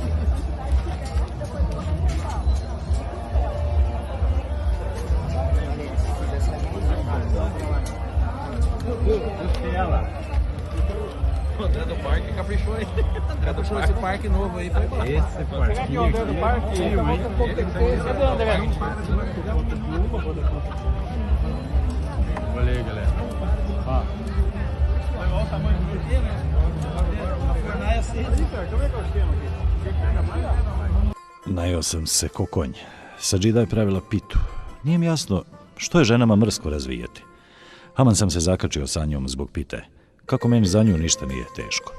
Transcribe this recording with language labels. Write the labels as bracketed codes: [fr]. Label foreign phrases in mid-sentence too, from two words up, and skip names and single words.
[pt] André do Parque caprichou aí. André do Parque. Esse parque novo aí. Esse parque. O André do Parque. Cadê o André? Olha aí, galera. Ó. Olha o tamanho do bicho, né? [bs] Najeo sam se ko konj. Sadžida je pravila pitu. Nije mi jasno što je ženama mrsko razvijati. Haman sam se zakačio sa njom zbog pite. Kako meni za nju ništa nije teško.